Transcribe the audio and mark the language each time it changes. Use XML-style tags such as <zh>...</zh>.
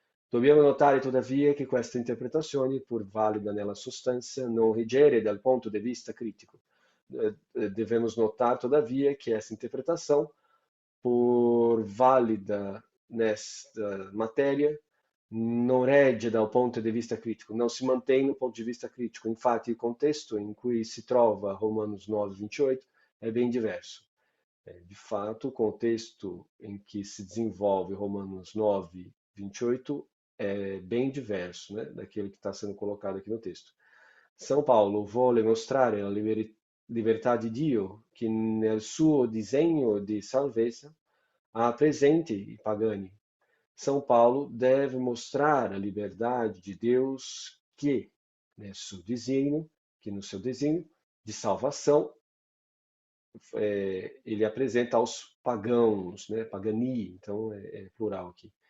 <it>Dobbiamo notare tuttavia che questa interpretazione, pur valida nella sostanza, non rigere dal ponto di vista critico.</it> <pt>Devemos notar, todavia, que essa interpretação, por válida nesta matéria,</pt> <it>non regge dal ponto di vista critico,</it> <pt>não se mantém no ponto de vista crítico.</pt> <it>Infatti, il contesto in cui si trova Romanos 9, 28</it> <pt>é bem diverso. De fato, o contexto em que se desenvolve Romanos 9, 28 é bem diverso, né, daquele que está sendo colocado aqui no texto.</pt> <it>São Paulo vuole mostrare la libertà di Dio che nel suo disegno di salvezza ha presente i pagani.</it> <pt>São Paulo deve mostrar a liberdade de Deus que no seu desenho de salvação ele apresenta aos pagãos, né? Pagani, então é plural aqui.</pt>